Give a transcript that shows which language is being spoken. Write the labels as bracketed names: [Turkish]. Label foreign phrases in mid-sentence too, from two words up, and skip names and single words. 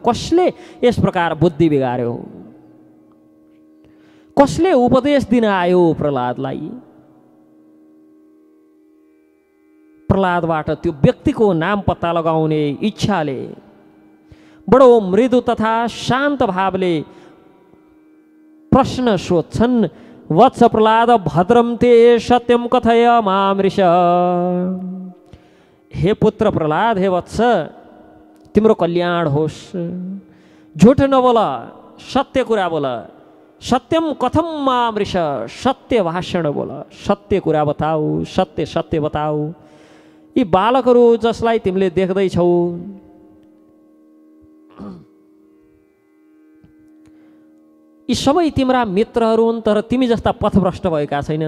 [Nepali] कसले यस प्रकार बुद्धि बिगार्यो? कसले उपदेश दिन आयो प्रहलादलाई? प्रहलादबाट त्यो व्यक्तिको नाम पत्ता लगाउने इच्छाले बडो मृदु तथा शान्त भावले प्रश्न सोध्छन्। [Sanskrit] वत्स प्रहलाद भद्रम ते सत्यम कथय मामृष। [Nepali] हे पुत्र प्रहलाद, हे वत्स, तिम्रो कल्याण होस्। झुट नबोल, सत्य कुरा बोल। [Sanskrit] सत्यम कथम मामृष, [Nepali] सत्य भाषण बोल, सत्य कुरा बताऊ, सत्य सत्य बताऊ। यी बालकहरू जसलाई तिमीले देख्दैछौ यी सबै तिम्रा मित्रहरू हुन्, तर तिमी जस्ता पथभ्रष्ट भएका छैनन्।